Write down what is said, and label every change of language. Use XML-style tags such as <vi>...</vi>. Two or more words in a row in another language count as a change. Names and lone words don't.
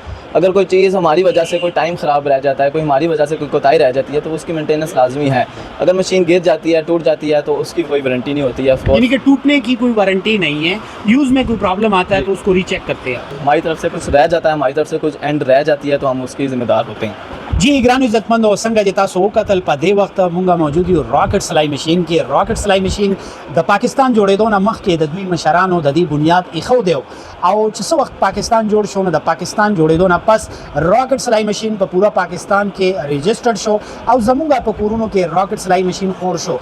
<ur>اگر کوئی چیز ہماری وجہ سے کوئی ٹائم خراب رہ جاتا ہے, کوئی ہماری وجہ سے کوئی کوتاہی رہ جاتی ہے, تو اس کی مینٹیننس لازمی ہے. اگر مشین گر جاتی ہے, ٹوٹ جاتی ہے, تو اس کی کوئی وارنٹی نہیں ہوتی ہے. یعنی کہ ٹوٹنے کی کوئی وارنٹی نہیں ہے, یوز میں کوئی پرابلم آتا ہے تو اس کو ری چیک کرتے ہیں. ہماری طرف سے کچھ رہ جاتا ہے, ہماری طرف سے کچھ اینڈ رہ جاتی ہے, تو ہم اس کی ذمہ دار ہوتے ہیں.</ur> <ps>جی ګرانو عزتمندو څنګه چې تاسو وکتل په دې وخت مونږه موجود یو راکټ سلای مشین کې. راکټ سلای مشین د پاکستان جوړېدو نه مخکې د دوی مشرانو د دې بنیاد ایښو دی, او چې څه وخت پاکستان جوړ شو نو د پاکستان جوړېدو نه پس راکټ سلای مشین په پورا پاکستان کې رجسټرډ شو, او زمونږه په کورونو کې راکټ سلای مشین خور شو.</ps>